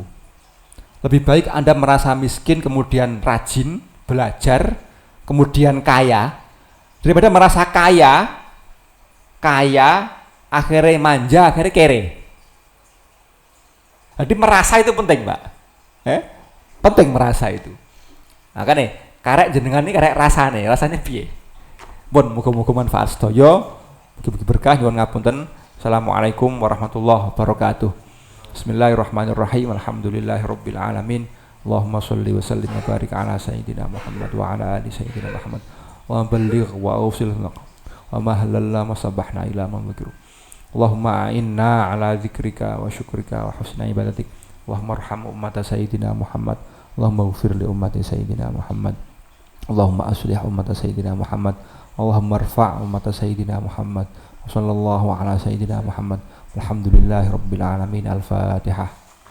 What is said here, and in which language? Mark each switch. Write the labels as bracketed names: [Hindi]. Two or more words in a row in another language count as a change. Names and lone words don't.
[Indonesian] Lebih baik Anda merasa miskin, kemudian rajin, belajar, kemudian kaya, daripada merasa kaya, akhirnya manja, akhirnya kere. Jadi merasa itu penting, Pak. Penting merasa itu. [Javanese] Makanya karek jenengan ini karek rasanya piye? Pun muga-muga manfaat sedaya, mugi-mugi berkah nyuwun ngapunten. [Arabic] السلام عليكم ورحمة الله وبركاته بسم الله الرحمن الرحيم. الحمد لله رب العالمين. اللهم صل وسلم وبارك على سيدنا محمد وعلى آل سيدنا محمد. وبلغ وأوصل وما حلل ما صبحنا إلى ما ذكر. اللهم أعنا على ذكرك وشكرك وحسن عبادتك. اللهم ارحم أمة سيدنا محمد اللهم اغفر لأمة سيدنا محمد. اللهم أصلح أمة سيدنا محمد اللهم ارفع أمة سيدنا محمد. صلى الله على سيدنا محمد الحمد لله رب العالمين. Al-Fatihah.